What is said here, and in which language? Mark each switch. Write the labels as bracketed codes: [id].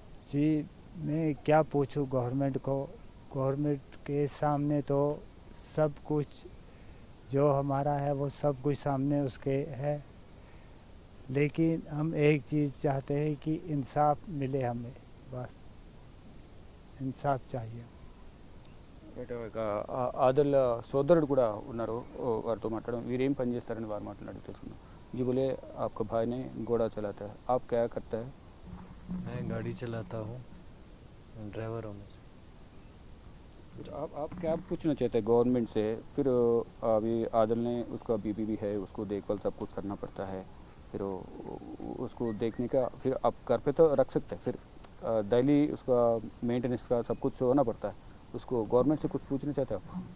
[hi] जी मैं क्या पूछूं गवर्नमेंट को, गवर्नमेंट के सामने तो सब कुछ जो हमारा है वो सब कुछ सामने उसके है, लेकिन हम एक चीज़ चाहते हैं कि इंसाफ मिले हमें, बस इंसाफ चाहिए। [te] బయట ఒక ఆదల్ సోదరుడు కూడా ఉన్నారు, వారితో మాట్లాడడం, వీరేం పని చేస్తారని వారు మాట్లాడి తెలుసుకున్నాం। [hi] जी बोले, आपका भाई ने घोड़ा चलाता है, आप क्या करता है? मैं गाड़ी चलाता हूँ, ड्राइवर हूँ मैं। फिर आप क्या पूछना चाहते हैं गवर्नमेंट से? फिर अभी आदिल ने, उसका बीबी भी है, उसको देखभाल सब कुछ करना पड़ता है, फिर उसको देखने का, फिर आप घर पे तो रख सकते हैं, फिर डेली उसका मेंटेनेंस का सब कुछ होना पड़ता है, उसको गवर्नमेंट से कुछ पूछना चाहते हैं आप?